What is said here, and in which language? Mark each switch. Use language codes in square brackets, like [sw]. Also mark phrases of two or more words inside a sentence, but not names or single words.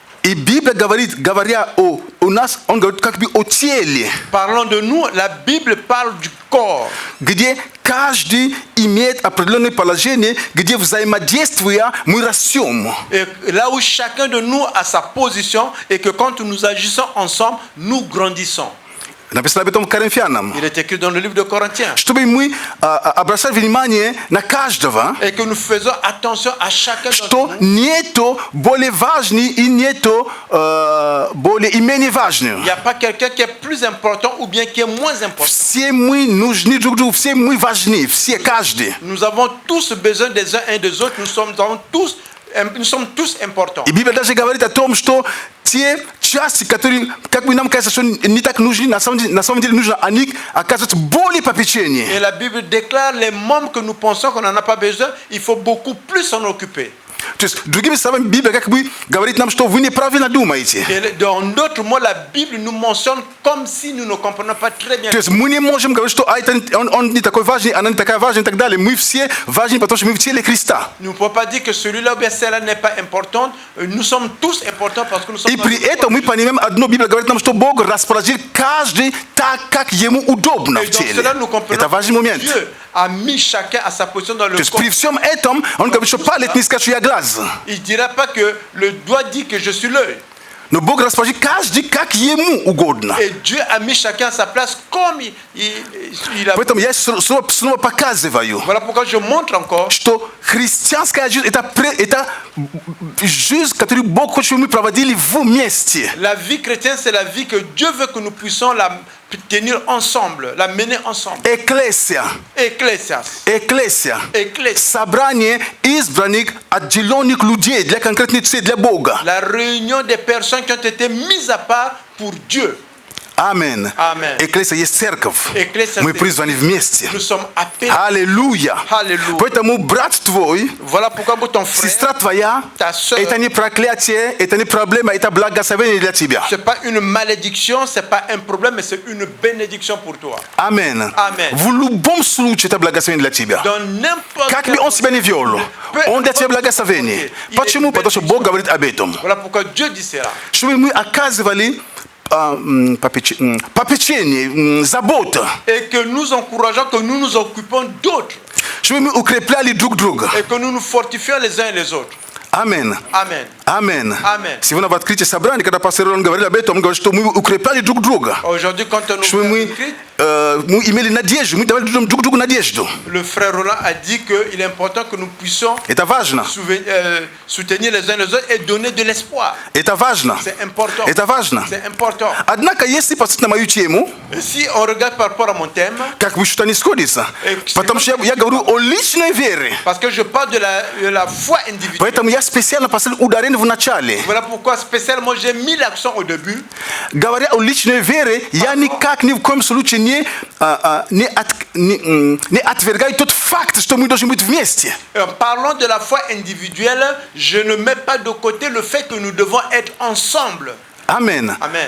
[ru] И Библия говоря у нас, он говорит как бы о теле, [fr] Parlant de nous, la Bible parle du corps, [ru] где каждый имеет определенное положение, где взаимодействуя мы растем. [fr] et là où chacun de nous a sa position et que quand nous agissons ensemble, nous grandissons. [ru] Написано об этом в Коринфянам. [fr] Il est écrit dans le livre de Corinthiens. [ru] Чтобы мы обращали внимание на каждого, [fr] Et que nous faisons attention à chacun d'entre [ru] что [fr] nous. [ru] нету более важный и нету более и менее важный. [fr] Il n'y a pas quelqu'un qui est plus important ou bien qui est moins important. [ru] Все мы нужны друг другу, все мы важны, все, каждый. [fr] Nous avons tous besoin des uns et des autres. Nous sommes tous importants. [ru] И Библия даже говорит о том, что те части, которые, как бы нам кажется, что не так нужны, на самом деле нужно, они оказываются более попечение. [fr] Et la Bible déclare les membres que nous pensons qu'on n'en a pas besoin, il faut beaucoup plus s'en occuper. [ru] То есть, другими словами, Библия как бы говорит нам, что вы неправильно думаете. [fr] Et dans d'autres mots, la Bible nous mentionne comme si nous ne comprenons pas très bien. [ru] То есть мы не можем говорить, что он не такой важный, она не такая важная и так далее. Мы все важны, потому что мы в теле Христа. [fr] Nous ne pouvons pas dire que celui-là ou bien celle-là n'est pas importante. Nous sommes tous importants parce que nous sommes. [ru] И при этом мы понимаем одно, Библия говорит нам, что Бог расположил каждый так, как ему удобно [fr] Et [ru] в [fr] dans [ru] теле. [fr] cela, nous comprenons [ru] Это важный [fr] que [ru] момент. [fr] Dieu a mis chacun à sa position dans le [ru] То есть [fr] corps. [ru] при всем этом он говорит, что палец не скажет, что я глаз. [fr] Il ne dira pas que le doigt dit que je suis l'œil. [ru] Но Бог расположил каждый, как ему угодно. [fr] Et Dieu a mis chacun à sa place comme il a. [ru] Поэтому я снова показываю, [fr] Voilà pourquoi je montre encore [ru] что христианская жизнь это жизнь, которую Бог хочет, чтобы мы проводили вместе. [fr] la vie chrétienne, c'est la vie que Dieu veut que nous puissions la tenir ensemble, la mener ensemble. [ru] Экклесия. [fr] Ecclésias. [ru] Экклесия. [fr] Ecclésia. [ru] Собрание избранных, отделенных людей для конкретной цели, для Бога. [fr] La réunion des personnes qui ont été mises à part pour Dieu. [ru] Аминь. [fr] Amen. [ru] Экклесия есть церковь. Экклесия Мы [fr] c'est- [ru] призваны вместе. [fr] Nous sommes appelés. [ru] Аллилуйя. [fr] Alléluia. [ru] Поэтому брат твой, [fr] Voilà pourquoi ton frère, [ru] сестра твоя, [fr] ta sœur, [ru] это не проклятие, это не проблема, это благословение для тебя. [fr] c'est pas une malédiction, c'est pas un problème, mais c'est une bénédiction pour toi. [ru] Аминь. [fr] Amen. [ru] В любом случае это благословение для тебя. [fr] Dans n'importe [ru] Как [fr] quel [ru] бы он себя не вел, он для тебя благословение. Почему? Потому что Бог говорит об этом. [fr] Voilà pourquoi Dieu dit cela. [ru] Чтобы мы оказывали попечение, забота. [fr] Et que nous encourageons, que nous nous occupons d'autres. [ru] Чтобы мы укрепляли друг друга. [fr] Et que nous nous fortifions les uns et les autres. [ru] Аминь. [fr] Amen. [ru] Аминь. [fr] Amen. [ru] Сегодня в открытии собрания, когда пастор Рон говорил об этом, он говорит, что мы укрепляли друг друга. [fr] Aujourd'hui, quand on [ru] Чтобы мы имели надежду, мы давали друг другу надежду. [fr] le frère Roland a dit qu'il est important que nous puissions [ru] Это важно. [fr] soutenir les uns les autres et donner de l'espoir. [ru] Это важно. [fr] C'est important. [ru] Это важно. [fr] C'est important. [ru] Однако, если посмотреть на мою тему, [fr] Et si on regarde par rapport à mon thème, [ru] как бы что-то не сходится. Потому что я говорю о личной вере. [fr] parce que je parle de la foi individuelle. [ru] Поэтому я специально поставил ударение в начале. [fr] Voilà pourquoi spécialement j'ai mis l'accent au début. [ru] Говоря о личной вере, я никак ни в коем случае не отвергаю тот факт, что мы должны быть вместе. [fr] En parlant de la foi individuelle, je ne mets pas de côté le fait que nous devons être ensemble. [ru] Аминь. [fr] Amen.